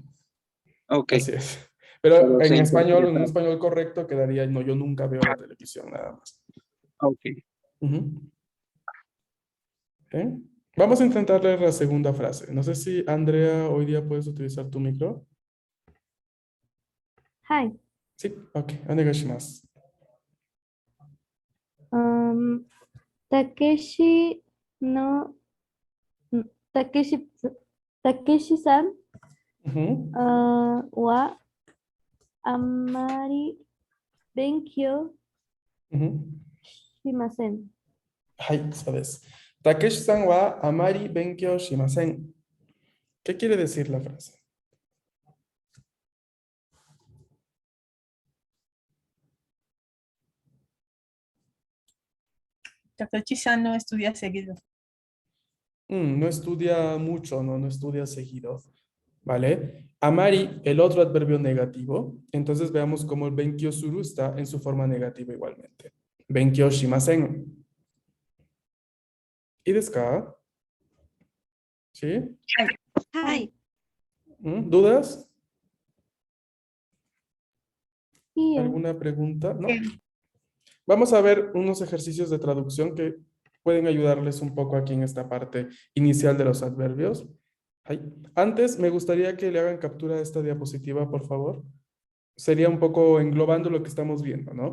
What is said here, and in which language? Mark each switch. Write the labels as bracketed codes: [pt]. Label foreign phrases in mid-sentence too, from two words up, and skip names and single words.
[es] Ok, Así es. Pero pero se en un interpreta. español correcto quedaría, no, yo nunca veo la televisión, nada más. Ok. Ujú. ¿Ok? Vamos a intentar leer la segunda frase. No sé si, Andrea, hoy día puedes utilizar tu micro. [ja] はい。 [es] Sí, ok, onegaishimasu. [ja] たけしの、たけし、たけしさん [es] Ujú, [ja] はあんまり勉強 [es] ujú. [ja] しません。 [es] Hai, sabes. [ja] たけしさんはあまり勉強しません. [es] ¿Qué quiere decir la frase? Takechi-san no estudia seguido. No estudia mucho, no estudia seguido. ¿Vale? Amari, el otro adverbio negativo. Entonces veamos cómo el [ja] 勉強する [es] está en su forma negativa igualmente. [ja] 勉強しません. [es] ¿Y [ja] ですか? [es] ¿Sí? [ja] はい。 [es] ¿Dudas? [ja] いいえ。 [es] ¿Alguna pregunta? ¿No? Sí. Vamos a ver unos ejercicios de traducción que pueden ayudarles un poco aquí en esta parte inicial de los adverbios. Ay, antes, me gustaría que le hagan captura de esta diapositiva, por favor. Sería un poco englobando lo que estamos viendo, ¿no?